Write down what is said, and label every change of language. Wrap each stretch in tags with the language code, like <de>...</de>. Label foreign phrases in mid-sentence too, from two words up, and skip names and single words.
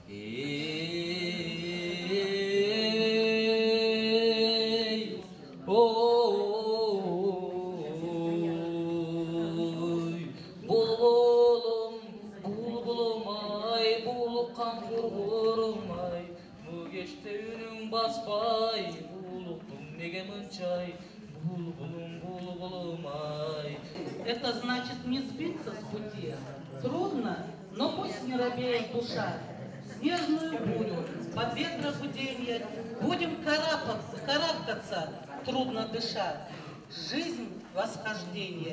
<ky>Булбулум, булбулум ай, булуккан кургурум ай, бу кечте үнүң баспай, булуктум неге мынчай, булбулум, булбулум ай.</ky> <ru>Это значит не сбиться с пути. Трудно, но пусть не робеет душа. Снежную бурю, под ветра гуденье, будем карабкаться, трудно дыша. Жизнь — восхождение.</ru>